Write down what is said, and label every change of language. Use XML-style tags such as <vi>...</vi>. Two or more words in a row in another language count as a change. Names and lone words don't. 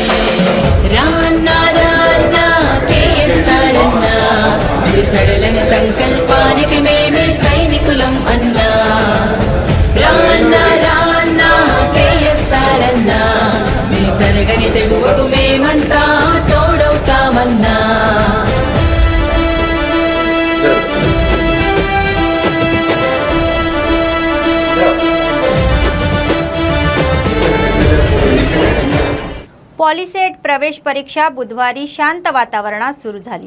<te>రాన్నా రాన్నా కేఎస్ఆర్ అన్నా, నీ సడలని సంకల్పానికి మేమే సైనికులం అన్నా। రాన్నా రాన్నా కేఎస్ఆర్ అన్నా, నీ తరగని తెగువకు మేమంతా తోడవుతామన్నా।</te> <mr>पॉलिसेट प्रवेश परीक्षा बुधवारी शांत वातावरणात सुरू झाली।</mr>